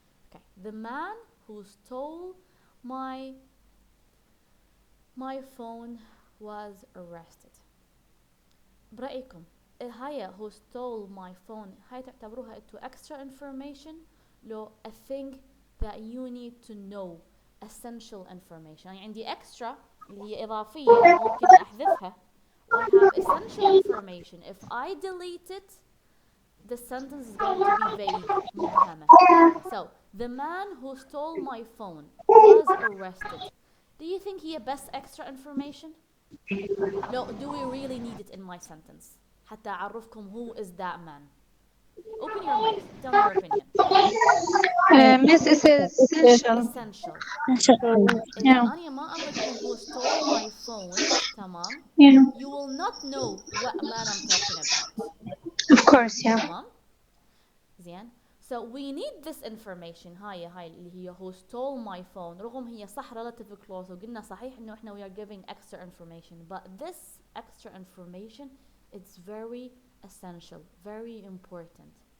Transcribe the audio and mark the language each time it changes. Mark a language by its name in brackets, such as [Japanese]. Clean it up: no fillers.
[English] Okay, the man who stole my phone was arrested. [Arabic] برأيكم هاي [English] who stole my phone [Arabic] هاي تعتبروها انتو [English] extra information [Arabic] لو [English] a thing that you need to know, essential information. [Arabic] يعني عندي extra اللي هي إضافية ممكن أحذفها. [English] I have essential information. If I delete it, the sentence is going to be vague, [Arabic] مبهمة. [English] So, the man who stole my phone was arrested. Do you think he best extra information? No, do we really need it in my sentence? [Arabic] حتى أعرفكم [English] who is that man. Open your mic. Tell me your opinion. Miss, it's essential. Essential. Yeah. [Arabic] إذا أنا ما أقول لكم [English] who stole my phone, [Arabic] تمام? [English] Yeah. You will not know what man I'm talking about. Of course, yeah. [Arabic] تمام؟ زين. [English] So we need this information. [Arabic] هاي اللي هي [English] who stole my phone. [Arabic] رغم هي صح [English] relative clause [Arabic] وقلنا صحيح إنه إحنا [English] we are giving extra information, but this extra information it's very essential, very important.